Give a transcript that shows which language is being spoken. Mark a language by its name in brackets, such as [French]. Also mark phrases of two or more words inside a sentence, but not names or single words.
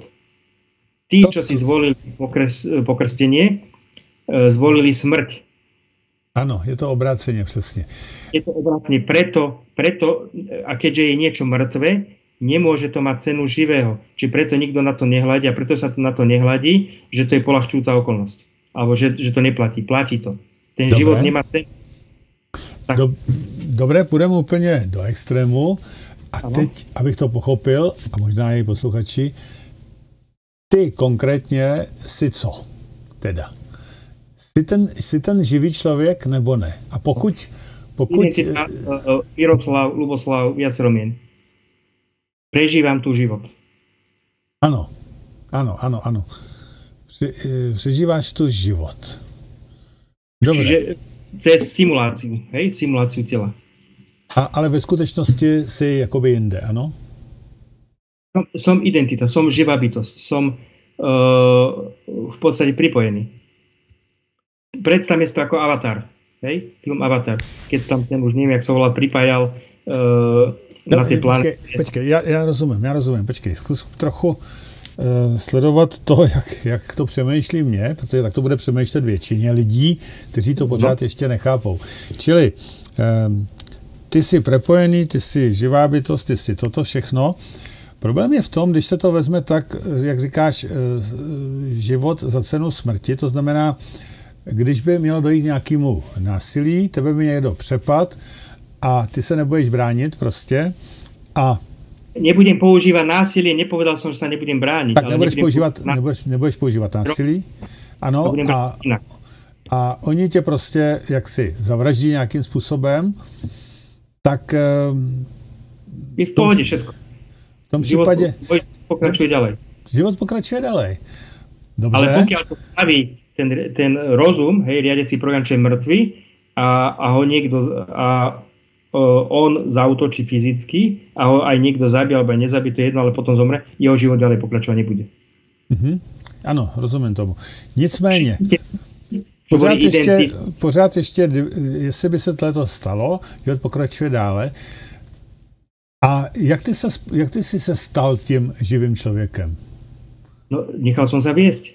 [Slovak] Tí, čo si zvolili pokrstenie, zvolili smrť. Áno, je to obrácenie, přesně. Je to obrácenie preto, a keďže je niečo mŕtve, nemôže to mať cenu živého. Čiže preto nikto na to nehľadí a preto sa na to nehľadí, že to je poľahčujúca okolnosť. Alebo že to neplatí. Platí to. Ten Dobre. život nemá cenu. [Czech] Dobré, půjdeme úplně do extrému. A ano. teď, abych to pochopil, a možná i posluchači, ty konkrétně si co? Teda. Jsi ten živý člověk, nebo ne? A pokud... [Slovak] Identita, Miroslav, Luboslav, viacero mien. Prežívam tu život. [Czech] Ano. Přežíváš tu život. [Slovak] Dobre. Čiže cez simuláciu, hej? Simuláciu tela. [Czech] Ale ve skutečnosti si jakoby jinde, ano? [Slovak] Som identita, som živá bytosť, som v podstate pripojený. Predstavme si to ako Avatar, hej? Film Avatar. Keď tam ten už neviem, jak sa volal, pripájal na tej planete. [Czech] Počkej, já rozumím, počkej, zkus trochu sledovat to, jak to přemýšlí mě, protože tak to bude přemýšlet většině lidí, kteří to pořád ještě nechápou. Čili ty jsi prepojený, ty jsi živá bytost, ty jsi toto všechno. Problém je v tom, když se to vezme tak, jak říkáš, život za cenu smrti, to znamená, když by mělo dojít nějakému násilí, tebe by někdo přepad a ty se nebudeš bránit prostě a... [Slovak] Nebudem používať násilie, nepovedal som, že sa nebudem brániť. [Czech] Tak nebudeš používat násilí, ano, a oni tě prostě jaksi zavraždí nějakým způsobem, tak... [Slovak] Je v pohode všetko. [Czech] V tom případě... [Slovak] Pokračuje ďalej. Život pokračuje ďalej. Dobře. Ale pokiaľ to spraví ten rozum, hej, riadiaci program, čo je mŕtvy, a ho niekto... on zaútočí fyzicky a ho aj niekto zabije alebo aj nezabije, to je jedno, ale potom zomre, jeho život ďalej pokračovať nebude. [Czech] Ano, rozumím tomu. Nicméně, pořád ještě, jestli by se to stalo, život pokračuje dále. A jak ty jsi se stal tím živým člověkem? [Slovak] No, nechal som sa viesť.